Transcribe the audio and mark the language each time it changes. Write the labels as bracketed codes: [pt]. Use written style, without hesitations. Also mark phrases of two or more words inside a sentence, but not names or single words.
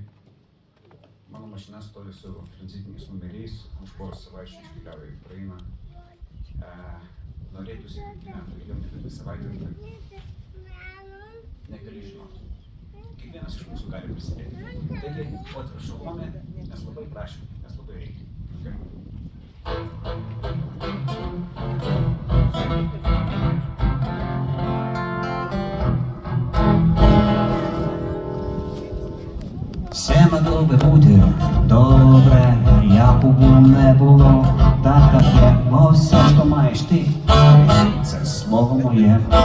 [lt] Mano mašina stovi su tranzitiniais numeriais, už poros savaičių iškeliavo į Ukrainą. Norėtųsi, kad gyventų ilgiau negu 2 savaitės, bet negali žinoti. Kiekvienas iš mūsų gali prisidėti. Taigi, Ot ir Šalome, mes labai prašom, mes labai reikia. [uk] Все могло би бути добре, як не було, так як є, бо все, що маєш ти, це слово моє.